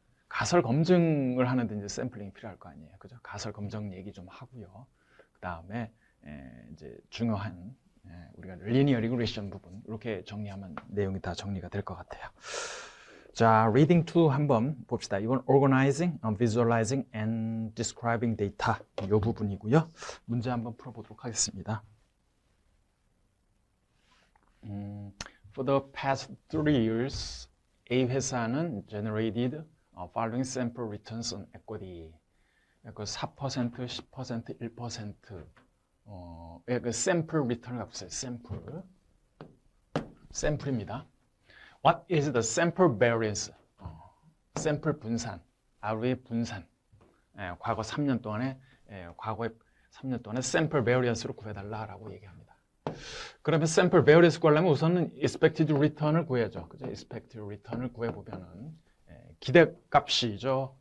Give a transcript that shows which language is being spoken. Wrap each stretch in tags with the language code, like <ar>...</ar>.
<ko>가설 검증을 하는데 이제 샘플링이 필요할 거 아니에요. 그죠? 가설 검증 얘기 좀 하고요. 그 다음에 이제 중요한 우리가 리니어 리그레션 부분 이렇게 정리하면 내용이 다 정리가 될 것 같아요. 자, reading 2 한번 봅시다. 이건 organizing, visualizing and describing data 이 부분이고요. 문제 한번 풀어보도록 하겠습니다.</ko> <en>For the past 3 years, A</en> <ko>회사는</ko> <en>generated following sample returns on equity.</en> <ko>그 4%, 10%, 1%. 그 sample return을 갖고 있어요. 샘플입니다.</ko> <en>What is the sample variance?</en> <ko>샘플 분산, R의 분산. 과거 3년 동안에 과거의 3년 동안에 sample variance로 구해달라라고 얘기합니다. 그러면 sample variance 구하려면 우선은 expected return을 구해야죠. 그죠? expected return을 구해보면은 기대값이죠.</ko>